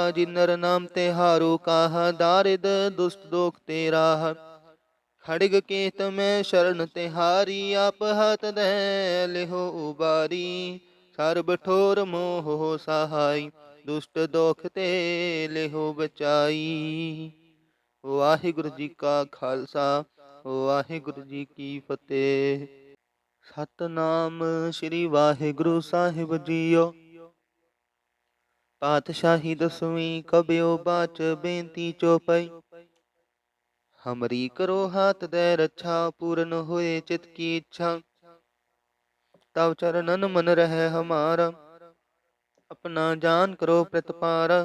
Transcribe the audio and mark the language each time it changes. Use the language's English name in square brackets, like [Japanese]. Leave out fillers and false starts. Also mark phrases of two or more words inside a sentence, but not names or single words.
[Hindi] जिन नर नाम ते हारो, काहा दारिद दुष्ट दोख ते राह। खड़ग केत में शरण तिहारी, आप हाथ दे लिहो उबारी। सर्ब ठोर मोह हो सहाय, दुष्ट दोख ते लिहो बचाई। वाहिगुरु जी का खालसा, वाहिगुरु जी की फतेह। सतनाम श्री वाहिगुरु साहिब जीओ। पातशाही दसवीं कबियो बाच बेनती चौपाई। हमरी करो हाथ दे रक्षा, पूर्ण होए चित की इच्छा। तव चरणन मन रहे हमारा, अपना जान करो प्रतिपारा।